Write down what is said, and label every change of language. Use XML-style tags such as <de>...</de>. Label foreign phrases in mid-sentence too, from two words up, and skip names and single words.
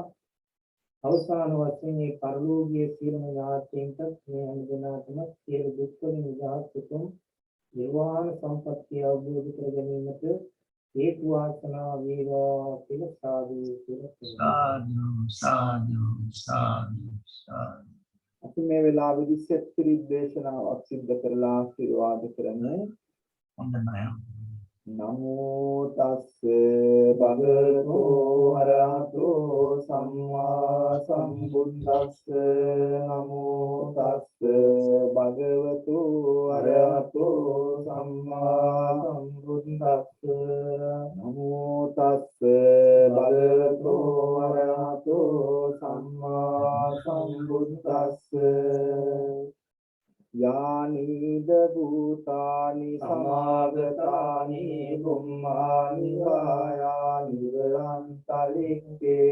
<si>අවසාන වශයෙන් මේ පරිලෝකීය සියලුම ඥාතීන්ට මේ හැම දෙනාටම සියලු දුක් වලින් නිදහස් උතුම් නිර්වාණ සම්පත්තිය අවබෝධ කර ගැනීමට හේතු වාසනා වේවා කියලා සාදු සාදු සාදු සාදු සාදු. අපි මේ වෙලාවේදී සත්‍ත්‍රි දේශනාවක් සිද්ධ කරලා ආශිර්වාද කරමු. හොඳයි.</si> <pi>නමෝ තස්ස භගවතු අරහතෝ සම්මා සම්බුද්දස්ස නමෝ තස්ස භගවතු අරහතෝ සම්මා සම්බුද්දස්ස නමෝ තස්ස භගවතු අරහතෝ සම්මා සම්බුද්දස්ස යානිද භූතානි සමාගතානි බුම්මානි වායානි වරන්තලික්කේ</pi>